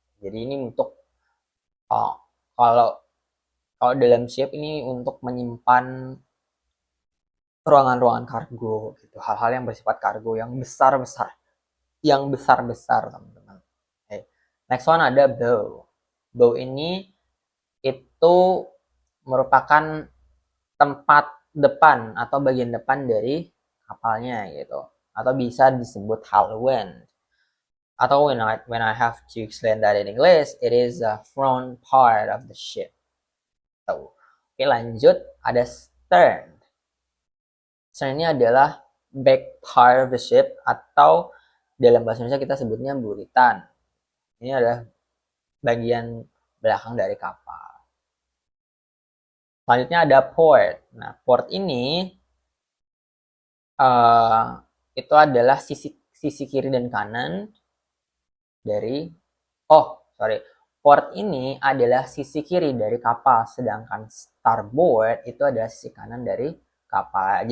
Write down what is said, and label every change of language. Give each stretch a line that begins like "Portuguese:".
Indonesian: Jadi ini untuk kalau dalam ship ini untuk menyimpan ruangan-ruangan kargo gitu, hal-hal yang bersifat kargo yang besar-besar, teman-teman. Okay.
English: Next one
Indonesian: ada bow. Bow ini itu merupakan tempat depan atau bagian depan dari kapalnya gitu, atau bisa disebut halwen. Atau
English: when I have to explain that in English, it is the front part of the ship.
Indonesian: So, oke, lanjut, ada stern. Stern ini adalah
English: back part of the ship
Indonesian: atau dalam bahasa Indonesia kita sebutnya buritan. Ini adalah bagian belakang dari kapal. Selanjutnya ada port. Nah, port ini itu adalah sisi kiri dan kanan dari port ini adalah sisi kiri dari kapal, sedangkan starboard itu adalah sisi kanan dari kapal.